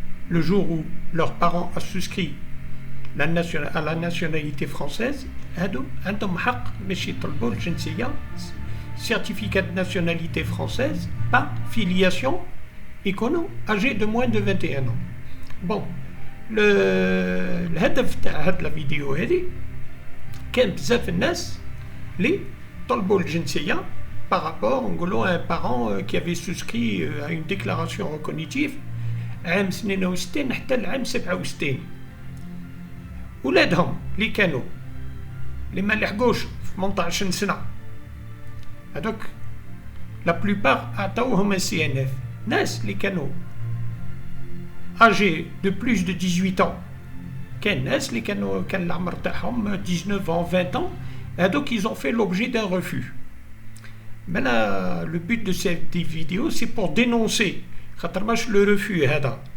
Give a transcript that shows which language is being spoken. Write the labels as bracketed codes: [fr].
[fr] le jour où leurs parents ont souscrit à la nationalité française, [ar] هادو عندهم حق باش يطلبوا الجنسية, [fr] certificat de nationalité française par filiation, يكونوا âgés de moins de 21 ans. [ar] Bon, الهدف تاع هاد لا فيديو هادي كان بزاف الناس اللي طلبوا الجنسية par rapport نقولوا [fr] à un parent qui avait souscrit à une déclaration recognitive [ar] عام 62 حتى لعام 67. ولادهم اللي كانوا اللي ما لحقوش في 18 سنة هذوك لا بلوبار عطاوهم سي ان اف. ناس اللي كانوا [fr] âgés de plus de 18 ans, [ar] كان ناس اللي كان العمر تاعهم 19 ans 20 ans, هذوك [fr] ils ont fait l'objet d'un refus. Maintenant, le but de cette vidéo, c'est pour dénoncer le refus هذا.